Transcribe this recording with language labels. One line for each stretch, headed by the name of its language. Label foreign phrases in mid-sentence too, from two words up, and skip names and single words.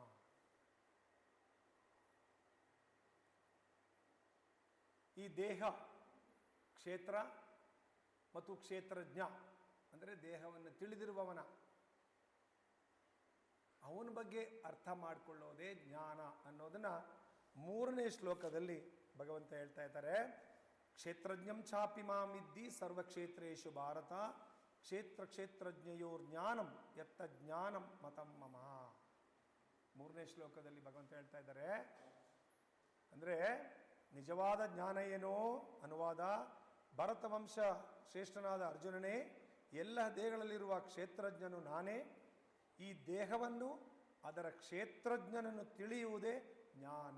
Kannada: ಈ ದೇಹ, ಕ್ಷೇತ್ರ ಮತ್ತು ಕ್ಷೇತ್ರಜ್ಞ ಅಂದರೆ ದೇಹವನ್ನು ತಿಳಿದಿರುವವನ, ಅವನ ಬಗ್ಗೆ ಅರ್ಥ ಮಾಡಿಕೊಳ್ಳೋದೇ ಜ್ಞಾನ ಅನ್ನೋದನ್ನ ಮೂರನೇ ಶ್ಲೋಕದಲ್ಲಿ ಭಗವಂತ ಹೇಳ್ತಾ ಇದ್ದಾರೆ.
Sanskrit: ಕ್ಷೇತ್ರಜ್ಞಂ ಚಾಪಿ ಮಾಮಿದ್ದಿ ಸರ್ವಕ್ಷೇತ್ರೇಷು ಭಾರತ ಕ್ಷೇತ್ರ ಕ್ಷೇತ್ರಜ್ಞಯೋರ್ ಜ್ಞಾನಂ ಯತ್ತ ಜ್ಞಾನಂ ಮತಂ ಮಮ.
Kannada: ಮೂರನೇ ಶ್ಲೋಕದಲ್ಲಿ ಭಗವಂತ ಹೇಳ್ತಾ ಇದ್ದಾರೆ. ಅಂದರೆ ನಿಜವಾದ ಜ್ಞಾನ ಏನೋ ಅನುವಾದ, ಭರತ ವಂಶ ಶ್ರೇಷ್ಠನಾದ ಅರ್ಜುನನೇ, ಎಲ್ಲ ದೇಹಗಳಲ್ಲಿರುವ ಕ್ಷೇತ್ರಜ್ಞನು ನಾನೇ. ಈ ದೇಹವನ್ನು ಅದರ ಕ್ಷೇತ್ರಜ್ಞನನ್ನು ತಿಳಿಯುವುದೇ ಜ್ಞಾನ.